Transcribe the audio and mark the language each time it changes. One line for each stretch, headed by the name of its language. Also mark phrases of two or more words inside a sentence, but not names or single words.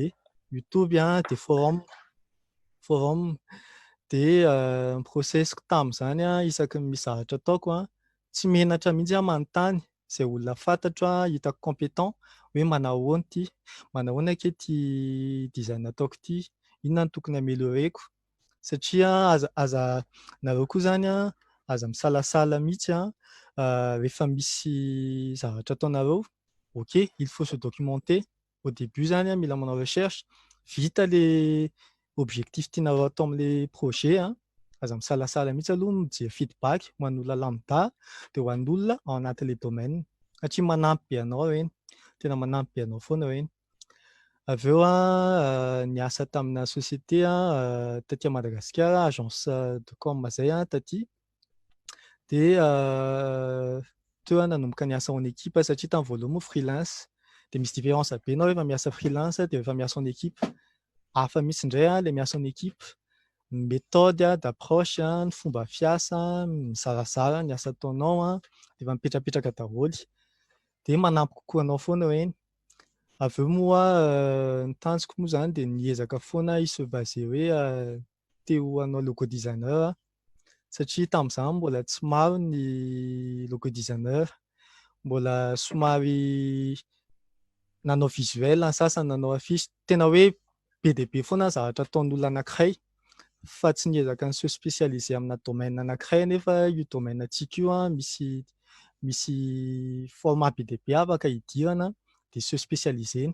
Malagasy: YouTube dia forum dia ny processiko tamin'izany isaky ny misy zavatra ataoko tsy menatra mihitsy manontany izay olona fantatro hitako compétent hoe manao ahoana ity, manao ahoana ake ty design ataoko ity, inona no tokony amélioreko, satria aza nareo koa zany aza misalasala mihitsy rehefa misy zavatra ataonareo. Ok,
French: il faut se documenter au début
Malagasy: zany mila manao recherche, vita
French: le objectif
Malagasy: tianareo atao amin'le projet aza misalasala mihitsy aloha mijery feedback ho an'olona lambda dia ho an'olona ao anatin'le domaine satria manampy be anao ireny, tena manampy be anao foana ireny. Avy eo niasa tamina société taty Madagasikara,
French: agence de com
Malagasy: zay taty. Dia teo nanomboka niasa
French: en équipe
Malagasy: satria tamin'ny voalohany moa freelance dia misy différence be anao rehefa miasa freelance dia rehefa miasa
French: en équipe.
Malagasy: Hafa mihitsy indray le miasa
French: en équipe, méthode d'approche,
Malagasy: ny fomba fiasa, mizarazara ny asa ataonao dia mipetrapetraka daholo dia manampy kokoa anao foana ireny. Avy eo moa ny tanjoko moa zany dia niezaka foana
French: se baser
Malagasy: hoe te ho hanao
English: logo designer
Malagasy: satria tamin'izany mbola tsy maro ny
English: logo designer,
Malagasy: mbola somary nanao visuel ny sasany, nanao affiche, tena hoe be dia be foana zavatra ataon'olona anankiray fa tsy niezaka ny
French: se spécialiser
Malagasy: amina domaine anankiray nefa io domaine antsika io misy format be dia be afaka hidirana dia
French: se spécialiser.